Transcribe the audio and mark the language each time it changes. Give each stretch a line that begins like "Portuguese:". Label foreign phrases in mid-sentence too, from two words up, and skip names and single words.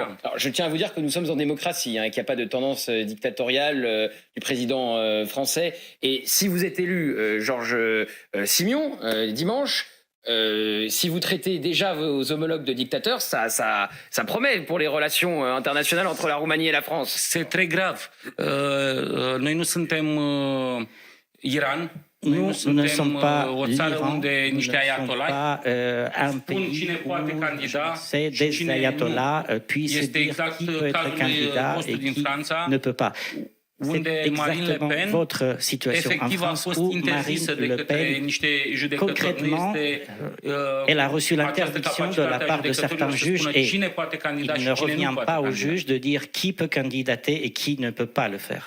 French: alors je tiens à vous dire que nous sommes en démocratie et qu'il n'y a pas de tendance dictatoriale du président français. Et si vous êtes élu, Georges Simion, dimanche, si vous traitez déjà vos homologues de dictateurs, ça promet pour les relations internationales entre la Roumanie et la France. C'est très grave.
Romanian: Noi nu suntem Iran.
French: Nous ne sommes pas l'Iran, nous ne sommes pas un pays où c'est des ayatollahs puissent dire qui peut être candidat et qui ne peut pas. C'est exactement votre situation en France où Marine Le Pen, concrètement, elle a reçu l'interdiction de la part de certains juges et il ne revient pas aux juges de dire qui peut candidater et qui ne peut pas le faire.